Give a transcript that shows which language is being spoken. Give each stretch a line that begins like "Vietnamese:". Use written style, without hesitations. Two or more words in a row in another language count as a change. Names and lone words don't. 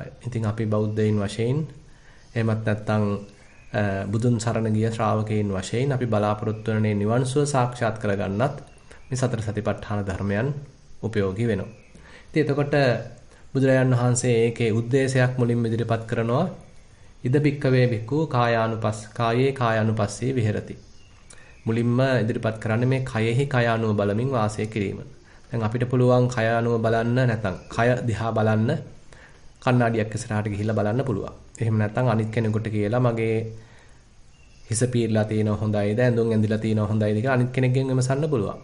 Sinhala: ඉතින් අපි බෞද්ධයින් වශයෙන්, එහෙමත් නැත්නම් බුදුන් සරණ ගිය ශ්‍රාවකයන් වශයෙන් අපි බලාපොරොත්තු වෙන නිවන් සුව සාක්ෂාත් කරගන්නත් මේ සතර සතිපට්ඨාන ධර්මයන් උපයෝගී වෙනවා. ඉතින් එතකොට බුදුරජාණන් වහන්සේ ඒකේ ಉದ್ದೇಶයක් මුලින්ම ඉදිරිපත් කරනවා.
Pali: ඉද බික්කවේ බික්කු කායේ කායානුපස්සී විහෙරති.
Sinhala: මුලින්ම ඉදිරිපත් කරන්නේ මේ කයෙහි කය අනුව බලමින් වාසය කිරීම. දැන් අපිට පුළුවන් කය අනුව බලන්න නැත්නම් කය දිහා බලන්න කණ්ණාඩියක් ඉස්සරහට ගිහිල්ලා බලන්න පුළුවන්. එහෙම නැත්නම් අනිත් කෙනෙකුට කියලා මගේ හිස පීරලා තියෙනව හොඳයිද ඇඳුම් ඇඳිලා තියෙනව හොඳයිද කියලා අනිත් කෙනෙක්ගෙන් විමසන්න පුළුවන්.